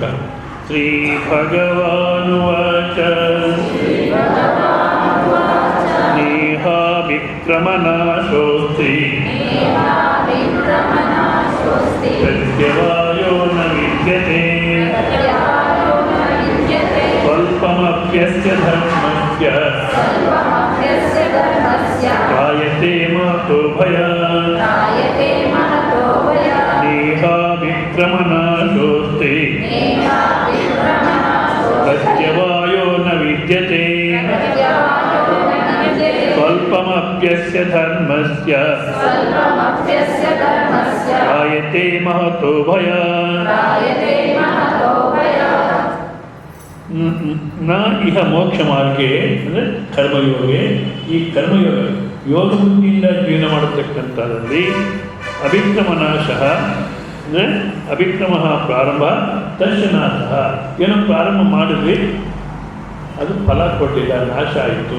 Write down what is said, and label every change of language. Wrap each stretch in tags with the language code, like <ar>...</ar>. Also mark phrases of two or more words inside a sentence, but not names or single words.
<sa>ಶ್ರೀ ಭಗವಾನುವಾಚ ನೇಹಾ ವಿಕ್ರಮನಾಶೋಸ್ತಿ ಪ್ರತ್ಯವಾಯೋ ನ ವಿದ್ಯತೆ ಸ್ವಲ್ಪಮಪ್ಯಸ್ಯ ಧರ್ಮಸ್ಯ ತ್ರಾಯತೆ ಮಹತೋ ಭಯಾತ್. ನೇಹಾ ವಿಕ್ರಮನಾಶೋಸ್ತಿ ಪ್ರತ್ಯವಾಯೋ ನ ವಿದ್ಯತೆ ಸ್ವಲ್ಪಮಪ್ಯಸ್ಯ ಧರ್ಮಸ್ಯ ತ್ರಾಯತೆ ಮಹತೋ ಭಯಾತ್. ನ ಇಹ ಮೋಕ್ಷ ಮಾರ್ಗೆ ಅಂದರೆ ಕರ್ಮಯೋಗೆ.</sa> <kn>ಈ ಕರ್ಮಯೋಗ ಯೋಗ ಬುದ್ಧಿಯಿಂದ ಜೀವನ ಮಾಡತಕ್ಕಂಥದ್ರಲ್ಲಿ ಅಭಿಕ್ರಮನಾಶ ಅಂದರೆ ಅಭಿಕ್ರಮ ಪ್ರಾರಂಭ, ತರ್ಶನಾಶ. ಏನೋ ಪ್ರಾರಂಭ ಮಾಡಿದ್ವಿ, ಅದು ಫಲ ಕೊಟ್ಟಿಲ್ಲ, ನಾಶ ಆಯಿತು.</kn>